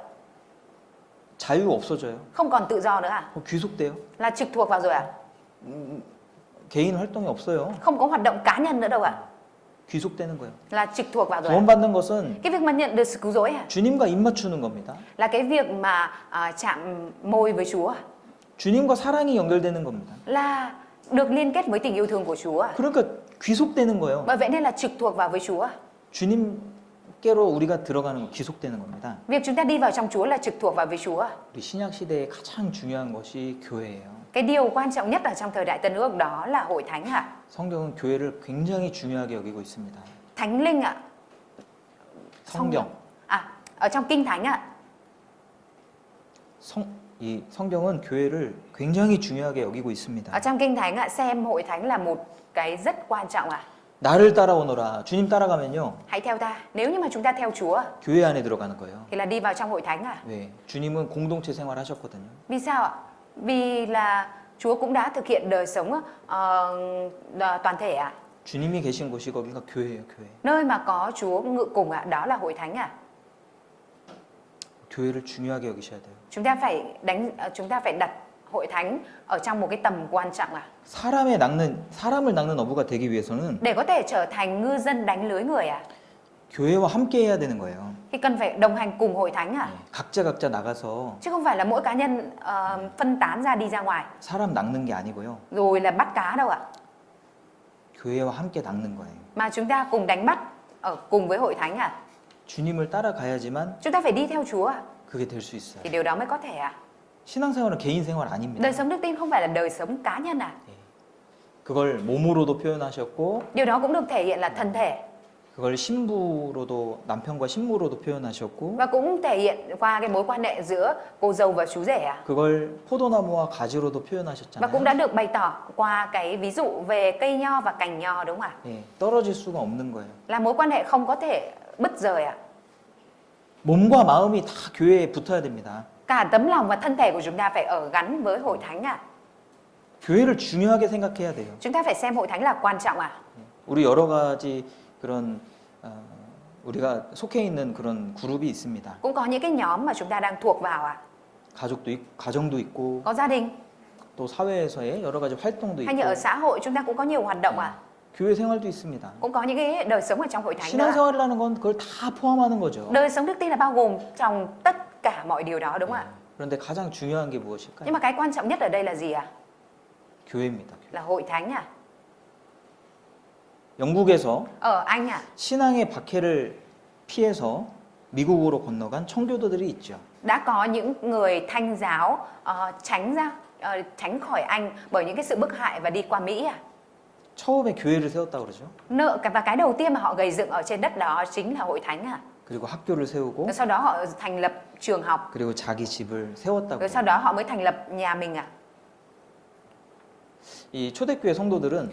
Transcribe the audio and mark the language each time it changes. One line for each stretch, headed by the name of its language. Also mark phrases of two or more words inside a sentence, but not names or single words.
Korean: 자유 없어져요.
Vietnamese: Không còn tự do nữa ạ.
Korean: 귀속돼요.
Vietnamese: Là trực thuộc vào rồi ạ.
Korean: 개인 활동이 없어요.
Vietnamese: Không có hoạt động cá nhân nữa đâu ạ.
Korean: 귀속되는 거예요.
Vietnamese: Là trực thuộc vào rồi ạ.
Korean: 구원받는 것은
Vietnamese: Cái việc mà nhận được sự cứu rỗi ạ,
Korean: 주님과 입 맞추는 겁니다.
Vietnamese: là cái việc mà chạm môi với Chúa ạ.
Korean: 주님과 사랑이 연결되는 겁니다.
Vietnamese: Là được liên kết với tình yêu thương của Chúa ạ.
Korean: 그러니까 귀속되는 거예요.
Vietnamese: Bởi vậy nên là trực thuộc vào với Chúa ạ.
Korean: 주님께로 우리가 들어가는 거 귀속되는 겁니다.
Vietnamese: Việc chúng ta đi vào trong Chúa là trực thuộc vào với Chúa ạ.
Korean: 우리 신약 시대에 가장 중요한 것이 교회예요.
Vietnamese: Cái điều quan trọng nhất ở trong thời đại Tân Ước đó là hội thánh ạ.
Korean: 성경은 교회를 굉장히 중요하게 여기고 있습니다.
Vietnamese: Thánh linh ạ.
Korean: 성경.
Vietnamese: Ở trong kinh thánh ạ.
Korean: 이 성경은 교회를 굉장히 중요하게 여기고 있습니다.
Vietnamese: Ở trong kinh thánh ạ, xem hội thánh là một cái rất quan trọng ạ.
Korean: 나를 따라오너라. 주님 따라가면요.
Vietnamese: Hãy theo ta. Nếu như mà chúng ta theo Chúa
Korean: 교회 안에 들어가는 거예요.
Vietnamese: thì là đi vào trong hội thánh ạ.
Korean: 왜? 주님은 공동체 생활하셨거든요.
Vietnamese: Vì sao ạ? Vì là Chúa cũng đã thực hiện đời sống toàn thể ạ.
Korean: 주님이 계신 곳이 거기가 교회예요, 교회.
Vietnamese: Nơi mà có Chúa ngự cùng ạ, đó là hội thánh ạ.
Korean: 교회를 중요하게 여기셔야 돼요.
Vietnamese: Chúng ta phải đặt hội thánh ở trong một cái tầm quan trọng ạ.
Korean: 사람을 낚는 어부가 되기 위해서는
Vietnamese: Để có thể trở thành ngư dân đánh lưới người ạ,
Korean: 교회와 함께 해야 되는 거예요.
Vietnamese: thì cần phải đồng hành cùng hội thánh ạ.
Korean: 각자 나가서
Vietnamese: Chứ không phải là mỗi cá nhân phân tán ra đi ra ngoài
Korean: 사람 낚는 게 아니고요.
Vietnamese: rồi là bắt cá đâu ạ.
Korean: 교회와 함께 낚는 거예요.
Vietnamese: Mà chúng ta cùng đánh bắt ở cùng với hội thánh à?
Korean: 주님을 따라가야지만
Vietnamese: Chúng ta phải đi theo Chúa à?
Korean: 그게 될 수 있어요.
Vietnamese: Thì điều đó mới có thể à?
Korean: 신앙생활은 개인 생활 아닙니다.
Vietnamese: Đời sống đức tin không phải là đời sống cá nhân à?
Korean: 그걸 몸으로도 표현하셨고
Vietnamese: Điều đó cũng được thể hiện là thân thể
Korean: 그걸 신부로도 남편과 신부로도 표현하셨고
Vietnamese: và cũng thể hiện qua cái mối quan hệ giữa cô dâu và chú rể à?
Korean: 그걸 포도나무와 가지로도
Vietnamese: Và cũng
Korean: 표현하셨잖아요.
Vietnamese: đã được bày tỏ qua cái ví dụ về cây nho và cành nho đúng không ạ?
Korean: 예, 떨어질 수가 없는 거예요.
Vietnamese: Là mối quan hệ không có thể bứt rời à?
Korean: 몸과 마음이 다 교회에 붙어야 됩니다.
Vietnamese: Cả tấm lòng và thân thể của chúng ta phải ở gắn với hội thánh à?
Korean: 교회를 중요하게 생각해야 돼요.
Vietnamese: Chúng ta phải xem hội thánh là quan trọng à?
Korean: 우리 여러 가지 그런 우리가 속해 있는 그런 그룹이 있습니다.
Vietnamese: Cũng có những cái nhóm mà chúng ta đang thuộc vào à?
Korean: 가정도 있고
Vietnamese: Có gia đình
Korean: 또 사회에서의 여러 가지 활동도
Vietnamese: hay như ở
Korean: 있고
Vietnamese: xã hội chúng ta cũng có nhiều hoạt động à?
Korean: 교회 생활도 있습니다.
Vietnamese: Cũng có những cái đời sống ở trong hội thánh nữa.
Korean: 신앙생활이라는 건 그걸 다 포함하는 거죠.
Vietnamese: Đời sống đức tin là bao gồm trong tất cả mọi điều đó đúng không ạ?
Korean: 그런데 가장 중요한 게 무엇일까요?
Vietnamese: Nhưng mà cái quan trọng nhất ở đây là gì ạ?
Korean: 교회입니다.
Vietnamese: Là hội thánh à?
Korean: 영국에서
Vietnamese: Ở Anh à?
Korean: 신앙의 박해를 피해서 미국으로 건너간 청교도들이 있죠.
Vietnamese: Đã có những người thanh giáo tránh khỏi Anh bởi những cái sự bức hại và đi qua Mỹ à?
Korean: 처음에 교회를 세웠다고 그러죠.
Vietnamese: Và cái đầu tiên mà họ gây dựng ở trên đất đó chính là hội thánh à?
Korean: 그리고 학교를 세우고
Vietnamese: Rồi sau đó họ thành lập trường học.
Korean: 그리고 자기 집을 세웠다고.
Vietnamese: Rồi sau đó họ mới thành lập nhà mình à?
Korean: 이 초대교회 성도들은